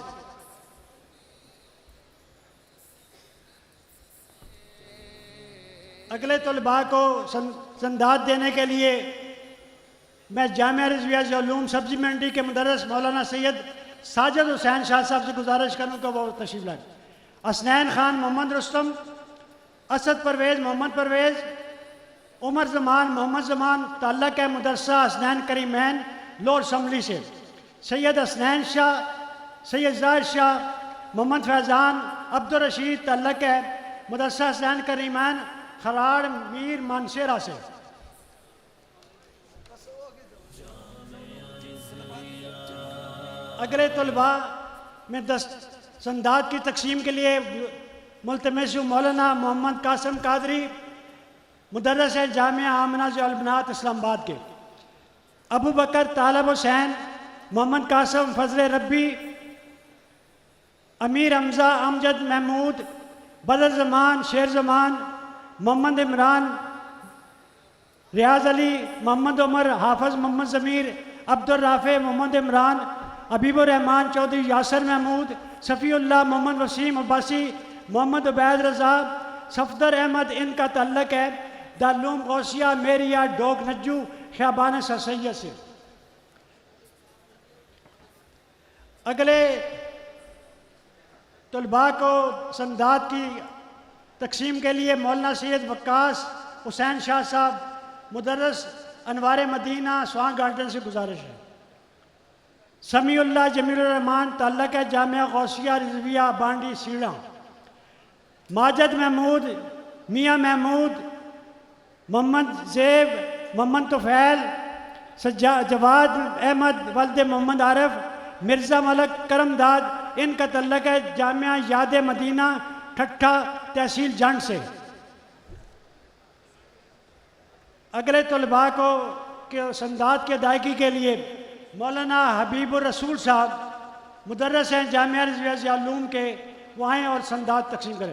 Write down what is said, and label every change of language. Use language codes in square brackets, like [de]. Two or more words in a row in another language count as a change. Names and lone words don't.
[ur] اگلے طلبا کو سندات دینے کے لیے میں جامعہ رضویہ ضیاءال سبزی منڈی کے مدرس مولانا سید ساجد حسین شاہ صاحب سے گزارش کروں کہ وہ تشریف لائیں. असनैन खान, मोहम्मद रुस्तम, असद परवेज़, मोहम्मद परवेज़, उमर ज़मान, मोहम्मद ज़मान, تعلق ہے مدرسہ حسنین کریمین لوئر اسمبلی سے. सैयद हसनैन शाह, सैयद ज़ाहिर शाह, मोहम्मद फैज़ान, अब्दुल रशीद, تعلق ہے مدرسہ حسنین کریمین کھراڑ میر مانسہرہ سے. اگلے طلبا میں سندات کی تقسیم کے لیے ملتمس مولانا محمد قاسم قادری، مدرس ہے جامعہ آمنہ ذل بنات اسلام آباد کے. अबू बकर तालब हुसैन, मोहम्मद कासिम, फजल रब्बी, अमीर हमजा, अमजद महमूद, बदर ज़मान, शेर ज़मान, मोहम्मद इमरान, रियाज अली, मोहम्मद उमर, हाफिज मोहम्मद ज़मीर, अब्दुल राफ़े, मोहम्मद इमरान, हबीबुर रहमान चौधरी, यासर महमूद, सफ़ीउल्लाह, मोहम्मद वसीम अब्बासी, मोहम्मद उबैद रज़ा, सफदर अहमद, انکا تعلق ہے دارل غوثیہ مریا ڈوگ نجو شعبان سید سے. اگلے طلبا کو سندات کی تقسیم کے لیے مولانا سید وقاص حسین شاہ صاحب، مدرس انوار مدینہ سواں گارڈن سے گزارش ہے. سمیع اللہ جمیل الرحمان، تعلق ہے جامعہ غوثیہ رضویہ بانڈی سیڑا. माजिद महमूद, मियाँ महमूद, मोहम्मद ज़ेब, मोहम्मद तुफ़ैल, जवाद अहमद, वल्द मोहम्मद आरिफ, मिर्ज़ा मलक करमदाद, انکا تعلق ہے جامعہ یاد مدینہ ٹھٹھہ تحصیل جنگ سے. اگلے طلبا کو کے سندات کی ادائیگی کے لیے مولانا حبیب الرسول صاحب، مدرس ہیں جامعہ رضویہ ضیاءال کے، وہ آئیں اور سندات تقسیم کریں.